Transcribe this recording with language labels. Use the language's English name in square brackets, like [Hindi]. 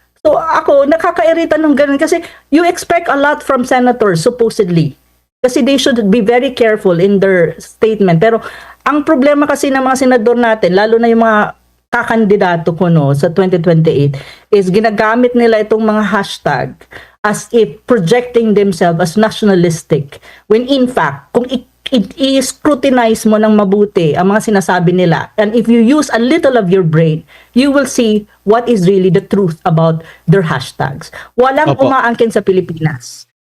[Filipino] So ako, nakakairita ng ganun kasi [English] you expect a lot from senators supposedly. [Filipino] Kasi [English] they should be very careful in their statement. [Filipino] Pero ang problema kasi ng mga senador natin, lalo na yung mga kakandidato ko sa 2028, [English] is ginagamit [Filipino] nila itong mga hashtag [English] as if projecting themselves as nationalistic. When in fact, [Filipino] kung i-scrutinize mo ng mabuti ang mga sinasabi nila, [English] and if you use a little of your brain, you will see what is really the truth about their hashtags. [Filipino] Walang umaangkin sa Pilipinas.